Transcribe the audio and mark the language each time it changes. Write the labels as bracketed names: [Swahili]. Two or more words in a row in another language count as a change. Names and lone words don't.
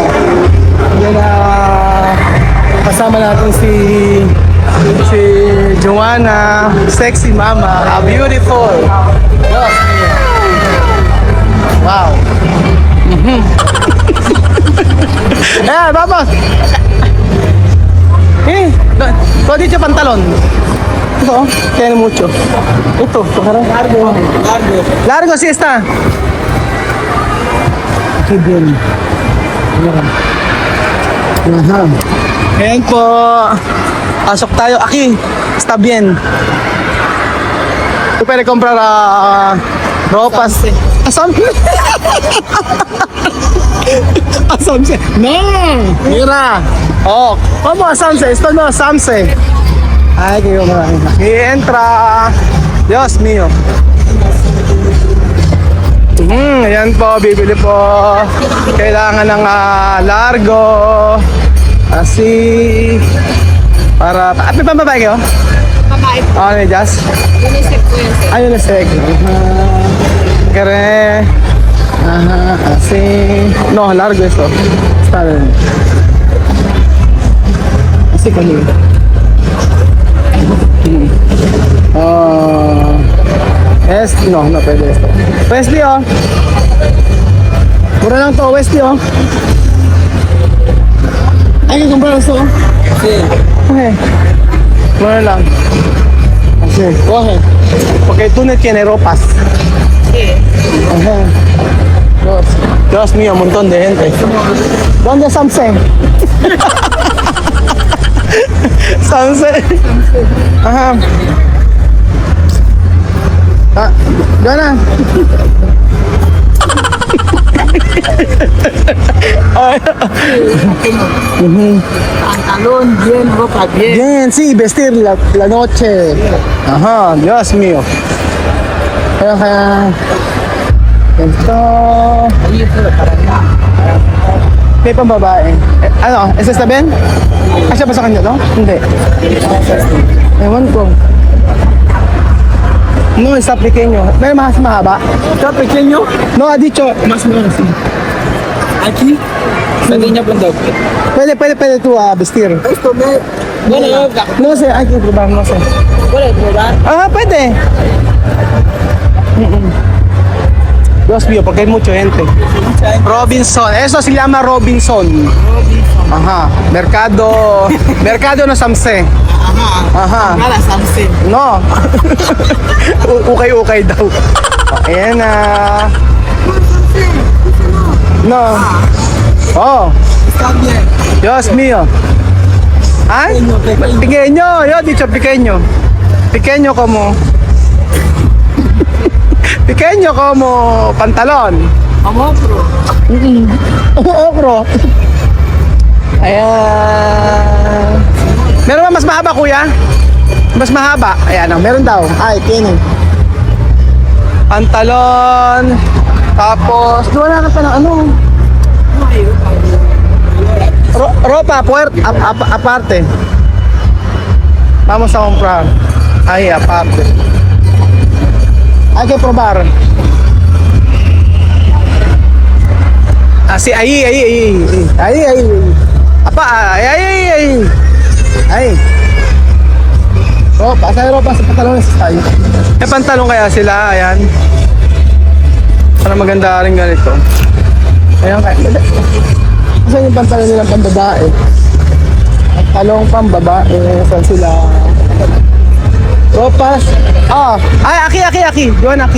[Filipino] Yan na kasama natin si Joanna, [English] sexy mama, beautiful. Yes. Wow. [Filipino] Ayan, vamos. Pwede siya pantalon. Ito, kaya mucho. Ito, largo. [Spanish] Largo, si esta. Okay, bien. [Filipino] Ayan po. Pasok tayo. [Spanish] Aquí. Está bien. Tú puedes comprar ropas. Asamse. Asamse. No. Mira. Oh. ¿Cómo Asamse? Esto no Asamse. Ay, qué maravilla. Aquí entra. Dios mío. [Filipino] Ayan po, bibili po. Kailangan ng largo. Asi. Para... May pambabae kayo? Babae. May jazz? Unisek po yan, sir. Unisek. [Spanish] Kere. Asi. No, largo esto. Está bien. Así conmigo. [Filipino] No pwede esto. Wesley, oh. Mura lang to, [Spanish] Wesley, oh. Hay que comprar esto. Sí. [Filipino] Okay. Mura lang. [Spanish] Así, coge. Porque tú no tienes ropas. Sí. Ajá. Dios mío, un montón de gente. ¿Dónde Samse? Samse. Ajá. Gana. Pantalón, bien, ropa, bien. Bien, sí, vestir la noche. Ajá, Dios mío. Ajá. Esto. [Filipino] May pambabae. Ano, [Spanish] esa está bien? [Filipino] Asya pa sa kanya to? Hindi. Ewan ko. [Spanish] No, está pequeño. Pero más mahaba. ¿Está pequeño? No, ha dicho. Más o menos, sí. ¿Aquí? Pequeña punta. Puede tú vestir. Esto me... Bueno, No sé, hay que probar, no sé. ¿puedes probar? Puede. Dios mío, porque hay mucha gente. Robinson, eso se llama Robinson. Ajá, mercado no Samse. Ajá. Nada, Samsung. No. [Filipino] Ukay daw. Ayan na. [Spanish] No. Oh. Está bien. Dios mío. Ay, pequeño. Yo dicho pequeño. Pequeño como pantalon. Vamos, bro. [Filipino] Okro. Ayan. Meron ba mas mahaba, kuya? Mas mahaba. Ayan, meron daw. Ay, tiene. Pantalon. Tapos, wala ka pa ng ano. [Spanish] Ropa, aparte. Vamos a comprar. Ahí, aparte. Hay que probar. Así, ahí. Apa, ahí. Ropa, [Filipino] sa ropa, sa pantalones tayo. May pantalon kaya sila, ayan. Para maganda rin ganito. Ayan kaya. Saan yung pantalon nilang pambabae? At talong pambabae. Saan sila? Ropas. Ay, aki. Doon, aki.